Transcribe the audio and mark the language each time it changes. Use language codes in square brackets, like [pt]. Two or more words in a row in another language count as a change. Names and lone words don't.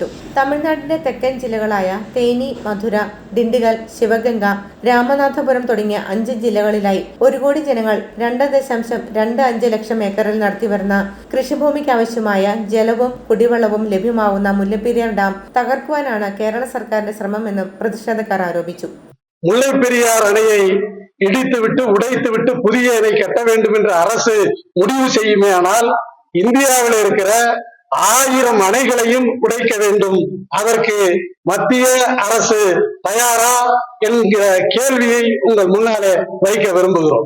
[ml] തമിഴ്നാടിന്റെ തെക്കൻ ജില്ലകളായ തേനി, മധുര, ഡിണ്ടിഗൽ, ശിവഗംഗ, രാമനാഥപുരം തുടങ്ങിയ 5 ജില്ലകളിലായി 1 കോടി ജനങ്ങൾ 2.25 ലക്ഷം ഏക്കറിൽ നടത്തിവരുന്ന കൃഷിഭൂമിക്ക് ആവശ്യമായ ജലവും കുടിവെള്ളവും ലഭ്യമാവുന്ന മുല്ലപ്പെരിയാർ ഡാം തകർക്കുവാനാണ് കേരള സർക്കാരിന്റെ ശ്രമമെന്നും പ്രതിഷേധക്കാർ ആരോപിച്ചു. [ta] முல்லைப்பெரியார் அணையை இடித்துவிட்டு உடைத்துவிட்டு புதிய அணை கட்ட வேண்டும் என்று அரசு முடிவு செய்யுமேயானால் இந்தியாவில் இருக்கிற 1000 அணைகளையும் உடைக்க வேண்டும். அதற்கு மத்திய அரசு தயாரா என்கிற கேள்வியை உங்கள் முன்னாலே வைக்க விரும்புகிறோம்.